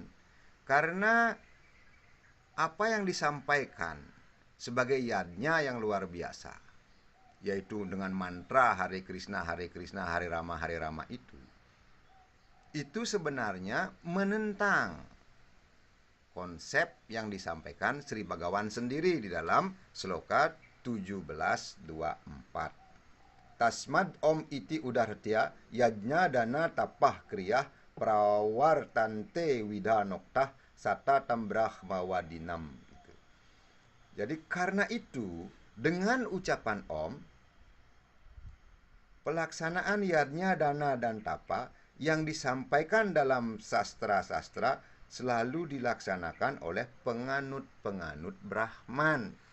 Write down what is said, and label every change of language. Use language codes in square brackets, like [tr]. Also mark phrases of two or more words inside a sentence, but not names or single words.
[id] Karena apa yang disampaikan sebagai yadnya yang luar biasa, yaitu dengan mantra Hare Krishna, Hare Rama itu sebenarnya menentang konsep yang disampaikan Sri Bhagawan sendiri di dalam sloka 1724. [sa] Tasmad om iti udartya yajna dana tapah kriyah prawartante widanoktah sata tambrahmawadinam. [id] Jadi karena itu dengan ucapan om, pelaksanaan yadnya dana dan tapa yang disampaikan dalam sastra-sastra selalu dilaksanakan oleh penganut-penganut Brahman.